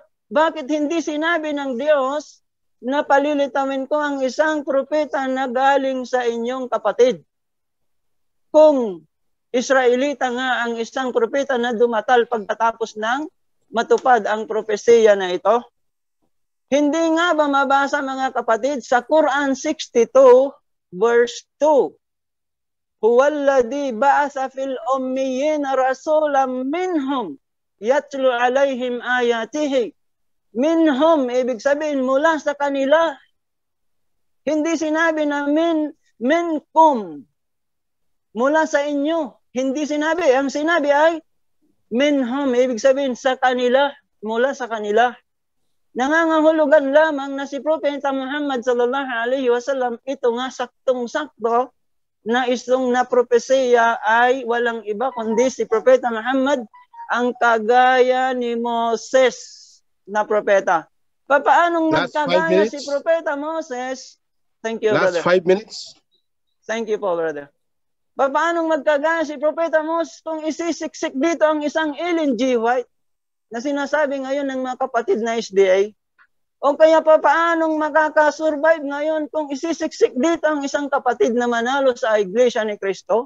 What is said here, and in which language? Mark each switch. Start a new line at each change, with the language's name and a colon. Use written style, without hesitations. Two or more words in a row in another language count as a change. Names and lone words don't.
Filipino: Bakit hindi sinabi ng Diyos na palilitawin ko ang isang propeta na galing sa inyong kapatid? Kung Israelita nga ang isang propeta na dumatal pagkatapos ng matupad ang propesiya na ito. Hindi nga ba mabasa mga kapatid sa Quran 62 verse 2?
Arabic: هو الذي بعث في الأميين رسولا منهم يتلو عليهم آياته.
Filipino: Minhum, ibig sabihin mula sa kanila. Hindi sinabi na minkum, mula sa inyo. Hindi sinabi. Ang sinabi ay minhum, ibig sabihin sa kanila, mula sa kanila. Nangangahulugan lamang na si Propeta Muhammad
Arabic: صلى الله عليه وسلم,
Filipino: ito nga saktong-sakto na isang na propesiya ay walang iba kundi si Propeta Muhammad, ang kagaya ni Moses na propeta. Papaanong magkagaya si Propeta Moses?
English: Thank you, brother. Last 5 minutes. Thank you po, brother.
Filipino: Paanong magkagaya si Propeta Moses kung isisiksik dito ang isang Ellen G. White na sinasabi ngayon ng mga kapatid na SDA? O kaya paanong makakasurvive ngayon kung isisiksik dito ang isang kapatid na manalo sa Iglesia ni Cristo?